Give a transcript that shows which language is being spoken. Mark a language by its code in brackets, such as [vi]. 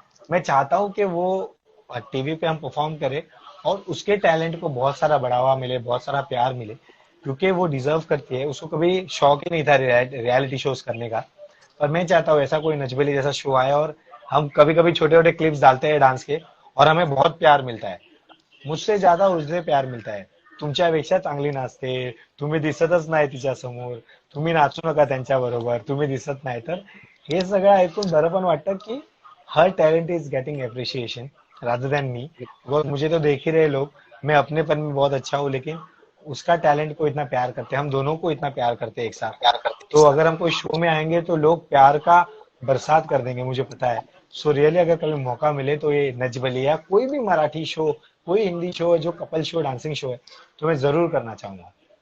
[hi] मैं चाहता हूँ कि वो टीवी पे हम परफॉर्म करें और उसके टैलेंट को बहुत सारा बढ़ावा मिले, बहुत सारा प्यार मिले, क्योंकि वो डिजर्व करती है। उसको कभी शौक ही नहीं था रियलिटी शोज करने का, पर मैं चाहता हूँ ऐसा कोई नचबेली जैसा शो आए और हम कभी कभी छोटे छोटे क्लिप्स डालते हैं डांस के, और हमें बहुत प्यार मिलता है। मुझसे ज्यादा उसने [mr] प्यार मिळत आहे. तुमच्यापेक्षा चांगली नाचते, तुम्ही दिसतच नाही तिच्या समोर, तुम्ही नाचू नका त्यांच्या बरोबर, तुम्ही दिसत नाही, तर हे सगळं ऐकून बरं पण वाटतं की [en] हर talent is getting appreciation rather than me. [hi] Because मुझे तो देख ही रहे लोग, मैं अपनेपन में बहुत अच्छा हूँ, लेकिन उसका टैलेंट को इतना प्यार करते हैं, हम दोनों को इतना प्यार करते हैं एक साथ। तो अगर हम कोई शो में आएंगे तो लोग प्यार का बरसात कर देंगे, मुझे पता है। सो रियली अगर कभी मौका मिले तो ये नच बलिया, कोई भी मराठी शो, कोई हिंदी शो है जो कपल शो, डांसिंग शो है, तो मैं जरूर करना चाहूंगा।